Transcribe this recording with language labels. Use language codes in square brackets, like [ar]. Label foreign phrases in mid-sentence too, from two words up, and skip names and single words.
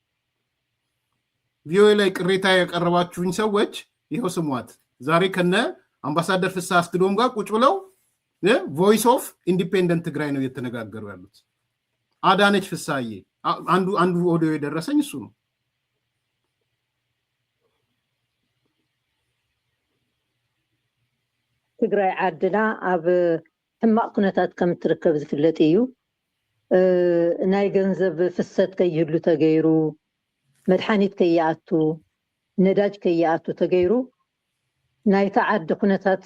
[am] ቪኦኤ ላይ ቅሬታ ያቀረባችሁኝ ሰዎች ይሄው ስሟት። ዛሬ ከነ አምባሳደር ፍስሐ አስገዶም ጋር ቁጭ ብለው ቮይስ ኦፍ ኢንዲፔንደንት ትግራይ ነው እየተነጋገሩ ያሉት። አዳነች ፍስሐዬ አንዱ ኦዲዮ የደረሰኝ እሱ ነው። [ti] ትግራይ ዓድና ኣብ ሕማቅ ኩነታት ከም ትርከብ ዝፍለጥ እዩ። ናይ ገንዘብ ፍሰት ከይህሉ ተገይሩ፣ መድሓኒት ከይኣቱ፣ ነዳጅ ከይኣቱ ተገይሩ ናይታ ዓዲ ኩነታት